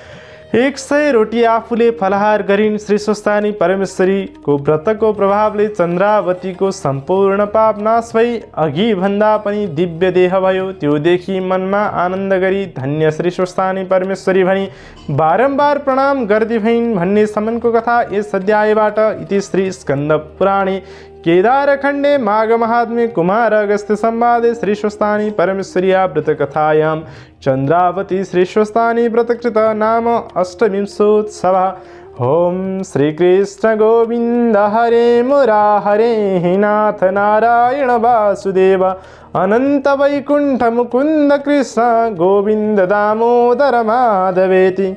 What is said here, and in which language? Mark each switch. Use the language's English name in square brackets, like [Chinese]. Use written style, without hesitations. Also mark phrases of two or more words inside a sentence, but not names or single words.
[Nepali] 100 रोटी आफूले फलाहार गरिन्। श्री स्वस्थानी परमेश्वरीको व्रतको प्रभावले चन्द्रावतीको सम्पूर्ण पाप नाश भई अघि भन्दा पनि दिव्य देह भयो। त्यो देखि मनमा आनन्द गरी धन्य श्री स्वस्थानी परमेश्वरी भनी बारम्बार प्रणाम गर्दै भइन् भन्ने सम्मको कथा यस अध्यायबाट। [Sanskrit] इति श्री स्कन्द पुराणे केदारखण्डे माघ महात्म्ये कुमार अगस्त्य संवादे श्री स्वस्थानी परमेश्वर्या व्रतकथायां चन्द्रावती श्री स्वस्थानी व्रतकृत नाम अष्टविंशोत्सवः। ओम श्रीकृष्ण गोविंद हरे मुराहरे, नाथ नारायण वासुदेव, अनंत वैकुंठ मुकुंद कृष्ण गोविंद दामोदर माधवेति।